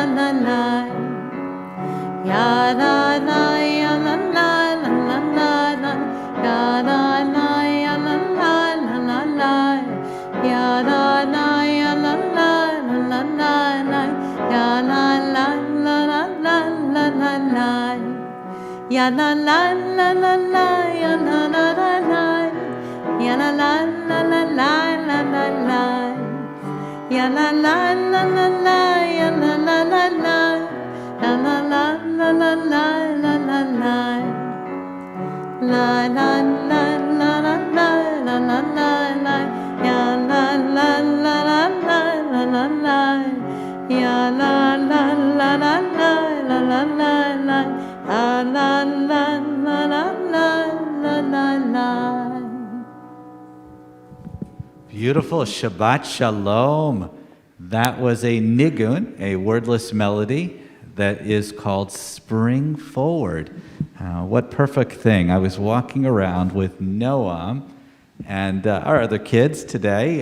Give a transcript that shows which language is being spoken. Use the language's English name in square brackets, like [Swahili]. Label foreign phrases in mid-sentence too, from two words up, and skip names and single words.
[English] la la, ya la la, ya la la la la la la, ya la la, ya la la la la la, ya la la, ya la la la la la la, ya la la la la la la la la, ya la la la la la, ya la la la la, ya la la la la la la la la, ya la la la la la, ya la la la la, la la la la la la la la la, la la la la la la la la la la, ya la la la la la la la la, ya la la la la la la la la la, la la la la la la la la. Beautiful. [Hebrew] שבת שלום. [English] That was a nigun, a wordless melody that is called Spring Forward. What perfect thing. I was walking around with Noam and our other kids today.